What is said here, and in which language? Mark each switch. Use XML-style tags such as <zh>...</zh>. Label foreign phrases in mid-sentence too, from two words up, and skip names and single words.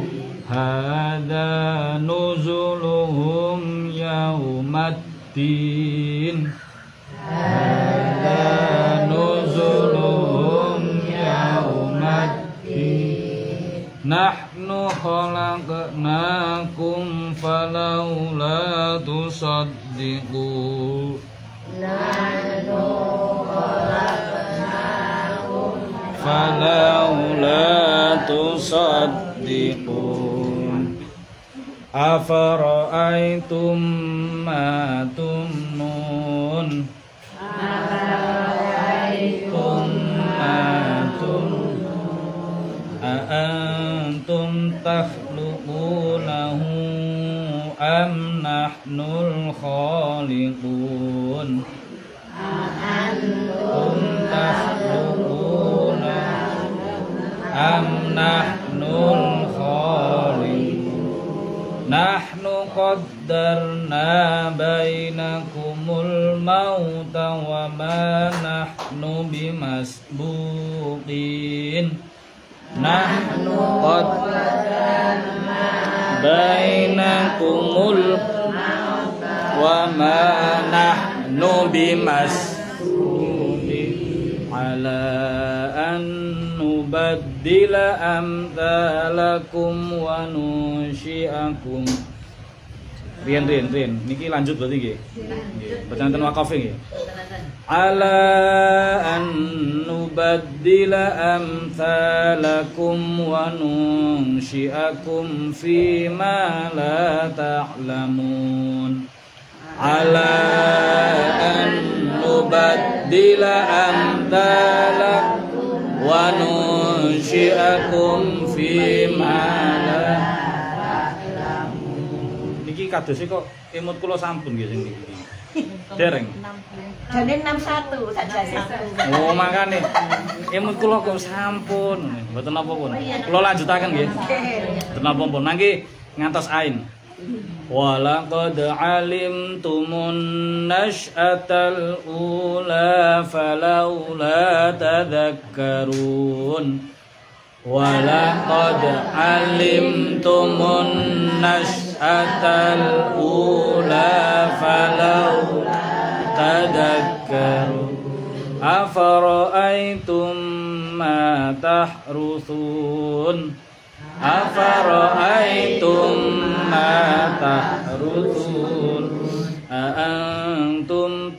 <ar>هذا نزلهم يوم الدين هذا نزلهم يوم الدين نحن خلقناكم فلولا تصدقون نحن خلقناكم فلولا تصدقون أفرأيتم ما تمنون أفرأيتم ما تمنون أأنتم تخلقونه أم نحن الخالقون أأنتم تخلقونه أم نحن الخالقون نحن قدرنا بينكم الموت وما نحن بمسبوقين نحن قدرنا بينكم الموت وما نحن بمسبوقين على أن نبدل أمثالكم وننشئكم.</ar> <jv>Rian niki lanjut berarti nggih. Nggih, bacaan wakaf nggih.</jv> <ar>على أن نبدل أمثالكم وننشئكم في ما لا تعلمون. على أن نبدل أمثالكم وننشئكم في ما لا تعلمون.</ar> <jv>Niki kados kok emut kula sampun nggih sing niki. Dereng. Jane 61 sajane. Oh, makane emut kula kok sampun. Mboten napa-pun. Kula lanjutaken nggih. Mboten napa-pun. Nangge ngantos ain.</jv> <ar>ولقد علمتم النشأة الأولى فلولا تذكرون ولقد علمتم النشأة الأولى فلولا تذكرون أفرأيتم ما تحرثون أفرأيتم ما تحرثون أأنتم</ar>